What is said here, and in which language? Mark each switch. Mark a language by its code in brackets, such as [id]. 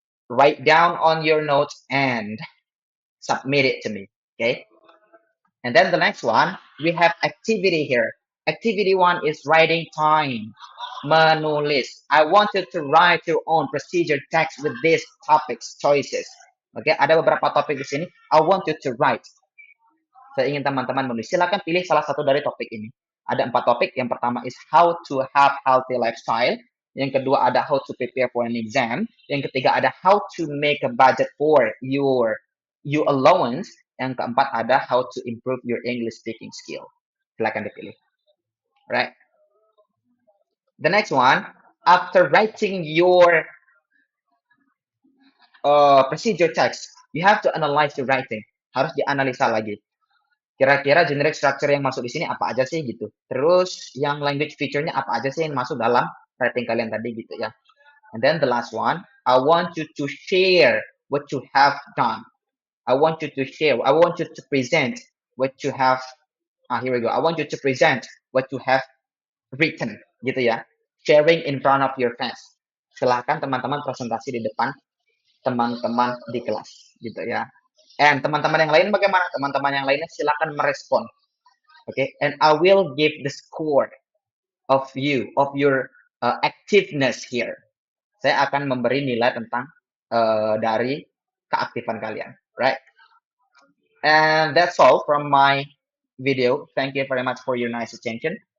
[en] Write down on your notes and submit it to me, okay? And then the next one, we have activity here. Activity one is writing time, menulis. I want you to write your own procedure text with these topics, choices. [id] Oke, ada beberapa topik di sini. [en] I want you to write. [id] Saya ingin teman-teman menulis. Silakan pilih salah satu dari topik ini. Ada 4 topik. Yang pertama [en] is how to have healthy lifestyle. [id] Yang kedua ada [en] how to prepare for an exam. [id] Yang ketiga ada [en] how to make a budget for your allowance. [id] Yang keempat ada [en] how to improve your English speaking skill. [id] Silakan dipilih. [en] Right. The next one, after writing your procedure text, you have to analyze your writing. [id] Harus dianalisa lagi. Kira-kira generic structure yang masuk di sini apa aja sih gitu. Terus yang language feature-nya apa aja sih yang masuk dalam writing kalian tadi gitu ya. [en] And then the last one, I want you to share what you have done. I want you to share. I want you to present what you have. Here we go. I want you to present what you have written [id] gitu ya. [en] Sharing in front of your friends. [id] Silahkan teman-teman presentasi di depan teman-teman di kelas gitu ya. And teman-teman yang lain bagaimana? Teman-teman yang lainnya silakan merespon. [en] Okay, and I will give the score of your activeness here. [id] Saya akan memberi nilai tentang dari keaktifan kalian, right? [en] And that's all from my video. Thank you very much for your nice attention.